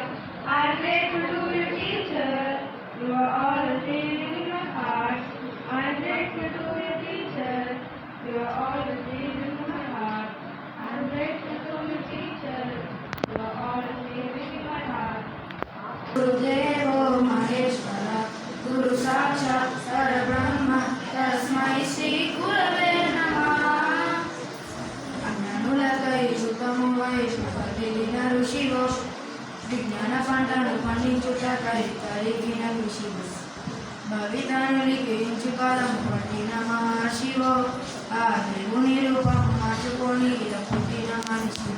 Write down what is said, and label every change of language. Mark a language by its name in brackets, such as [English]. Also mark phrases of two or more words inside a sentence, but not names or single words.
[English] I'm grateful to you, teacher. You are always living in my heart. I'm grateful to you, teacher. You are always living in my heart. I'm grateful to you, teacher. You are always living in my heart. [Sanskrit] गुरुदेवो महेश्वरा गुरु साक्षात् परब्रह्म तस्मै श्री गुरवे नमः [Telugu] అజ్ఞానులకై శుద్ధమువై శుభదిన ఋషివో విజ్ఞాన పంటను పండించుటకై కలిగిన ఋషివో భవితానులికి ఇంచు కాలం పట్టిన మహర్షివో ఆ దేవుని రూపం మార్చుకొని ఇలా పుట్టిన మనిషివో